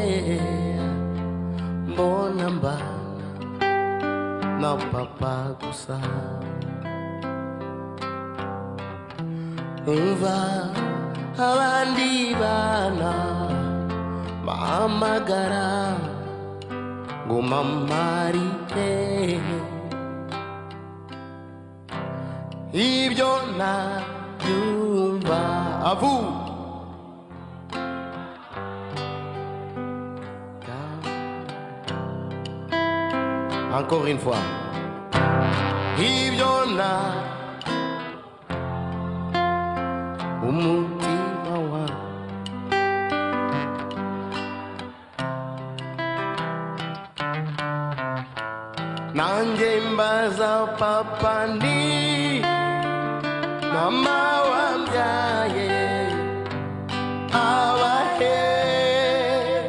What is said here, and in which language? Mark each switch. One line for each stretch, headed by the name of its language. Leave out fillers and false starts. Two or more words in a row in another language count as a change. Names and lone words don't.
Kinyarwanda: mbona mbana na papa gusa umva abandi bana bahamagara ngo mama ari hehe ibyo nabyumva avu
French: encore une fois
Kinyarwanda: ibyo na umutima wa nanjye mbaza papa ni mama wambyaye abahe